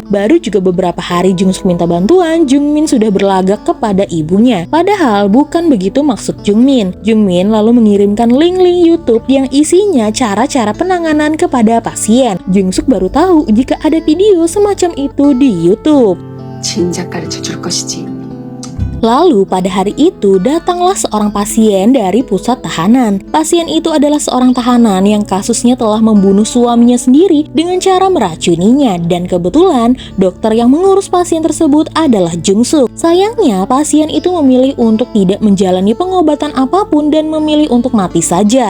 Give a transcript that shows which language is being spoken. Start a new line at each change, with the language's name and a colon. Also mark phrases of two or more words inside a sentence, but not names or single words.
Indonesian: Baru juga beberapa hari Jungsuk minta bantuan, Jungmin sudah berlagak kepada ibunya. Padahal bukan begitu maksud Jungmin. Jungmin lalu mengirimkan link-link YouTube yang isinya cara-cara penanganan kepada pasien. Jungsuk baru tahu jika ada video semacam itu di YouTube.
Korean: 진작 가르쳐 줄 것이지.
Indonesian: Lalu pada hari itu datanglah seorang pasien dari pusat tahanan. Pasien itu adalah seorang tahanan yang kasusnya telah membunuh suaminya sendiri dengan cara meracuninya, dan kebetulan dokter yang mengurus pasien tersebut adalah Jung-suk. Sayangnya pasien itu memilih untuk tidak menjalani pengobatan apapun dan memilih untuk mati saja.